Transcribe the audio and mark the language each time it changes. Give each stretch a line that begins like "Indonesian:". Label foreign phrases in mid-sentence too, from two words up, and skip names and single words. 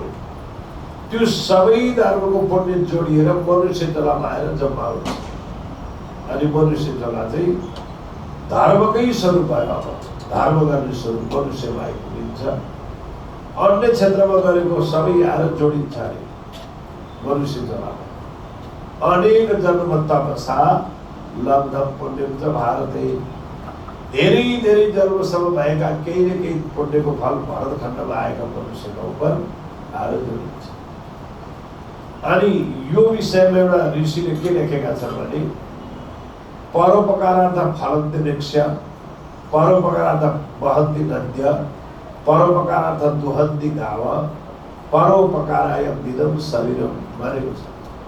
Nepali: त्यो सबै धर्मको पुण्य जोडिएर मनुष्य तलामा आएर जम्मा हुन्छ। अनि मनुष्य तला चाहिँ धर्मकै स्वरूप भयो। अब धर्म गर्ने स्वरूप मनुष्यमा आइपुगिन्छ। अन्य क्षेत्रमा गरेको सबै आएर जोडिन्छ अरे मनुष्य तलामा।
Sanskrit: अनेक जन्म तपसा लब्धम पुण्यम च भारते।
Nepali: धेरै धेरै जन्मसम्म भएका केही न केही पुण्यको फल भरतखण्डमा आएका मनुष्यका उपर आएर जोडिन्छ। अनि यो विषयमा एउटा ऋषिले के लेखेका छन् भने
Sanskrit: परोपकारार्थ फलन्ति वृक्ष, परोपकारार्थ वहन्ति नद्य, परोपकारार्थ दुहन्ति गाव, परोपकाराय विदम शरीरम
Nepali: भनेको छ।